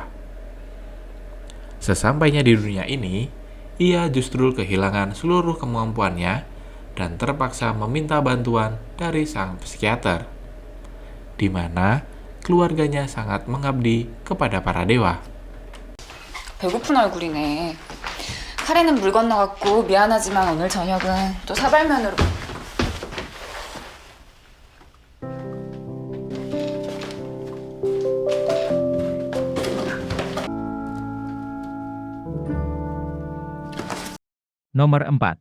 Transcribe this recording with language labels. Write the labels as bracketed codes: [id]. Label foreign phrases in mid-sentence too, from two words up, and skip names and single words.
[id] Sesampainya di dunia ini, ia justru kehilangan seluruh kemampuannya dan terpaksa meminta bantuan dari sang psikiater, di mana keluarganya sangat mengabdi kepada para dewa. [ko] 배고픈 얼굴이네. 카레는 물 건너갔고 미안하지만 오늘 저녁은 또 사발면으로. [id] Nomor 4.